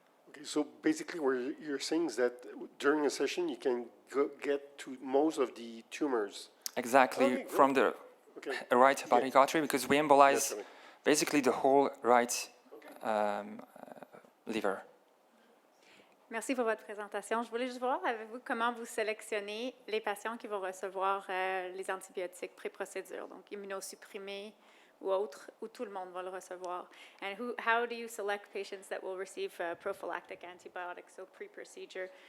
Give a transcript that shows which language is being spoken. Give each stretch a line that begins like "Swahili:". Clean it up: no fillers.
English: Okay, so basically what you're saying is that during a session you can get to most of the tumors. Exactly, Okay, from the right hepatic artery, because we embolize basically the whole right liver.
French: Merci pour votre présentation. Je voulais juste voir avec vous comment vous sélectionnez les patients qui vont recevoir les antibiotiques pré-procédure, donc immunosupprimés ou autres, ou tout le monde va le recevoir.
English: And how do you select patients that will receive prophylactic antibiotics, so pre-procedure?